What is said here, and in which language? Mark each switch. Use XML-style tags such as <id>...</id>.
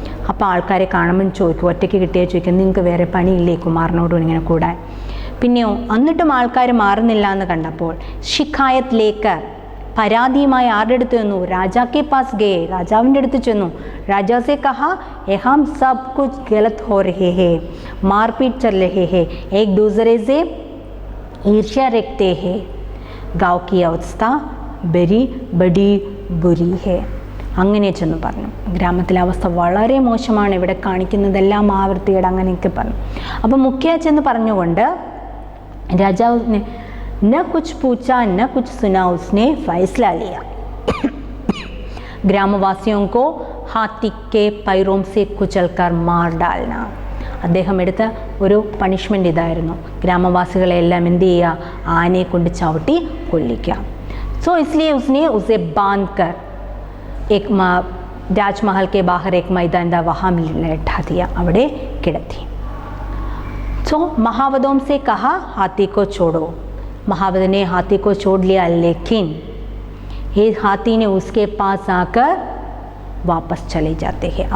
<ml>അപ്പോൾ ആൾക്കാരെ കാണുമ്പോൾ ചോദിക്കും, ഒറ്റയ്ക്ക് കിട്ടിയാൽ ചോദിക്കും, നിങ്ങൾക്ക് വേറെ പണിയില്ലേ കുമാറിനോടും ഇങ്ങനെ കൂടാൻ? പിന്നെയോ എന്നിട്ടും ആൾക്കാർ മാറുന്നില്ല എന്ന് കണ്ടപ്പോൾ ശിക്കായത്തിലേക്ക് പരാതിയുമായി ആരുടെ അടുത്ത് ചെന്നു?</ml> <hi>രാജാക്കെ പാസ് ഗേ.</hi> <ml>രാജാവിൻ്റെ അടുത്ത് ചെന്നു.</ml> <hi>രാജാസെ കഹാ യഹാം സബ് കുछ गलत हो रहे हैं, मारपीट चल रहे हैं, एक दूसरे से ईर्ष्या रखते हैं, गाँव की अवस्था बड़ी बुरी है.</hi> <ml>അങ്ങനെ ചെന്ന് പറഞ്ഞു. ഗ്രാമത്തിലെ അവസ്ഥ വളരെ മോശമാണ്, ഇവിടെ കാണിക്കുന്നതെല്ലാം ആവർത്തിയുടെ അങ്ങനെയൊക്കെ പറഞ്ഞു. അപ്പോൾ മുഖ്യ ചെന്ന് പറഞ്ഞുകൊണ്ട് രാജാവിനെ</ml> <hi>न कुछ पूछा न कुछ सुना, उसने फैसला लिया. ग्रामवासियों को हाथी के पैरों से कुचलकर मार डालना.</hi> <ml>അദ്ദേഹം എടുത്ത ഒരു പണിഷ്മെൻ്റ് ഇതായിരുന്നു. ഗ്രാമവാസികളെല്ലാം എന്ത് ചെയ്യുക? ആനയെ കൊണ്ട് ചവിട്ടി കൊല്ലിക്കുക.</ml> <hi>സോ इसलिए उसने उसे बांध कर एक രാജ്മഹൽ के बाहर एक मैदान था, वहाँ बैठा दिया.</hi> <ml>അവിടെ കിടത്തി.</ml> <hi>सो महावतों से कहा हाथी को छोड़ो. महावत ने हाथी को छोड़ लिया, लेकिन ये हाथी ने उसके पास आकर वापस चले जाते हैं.</hi>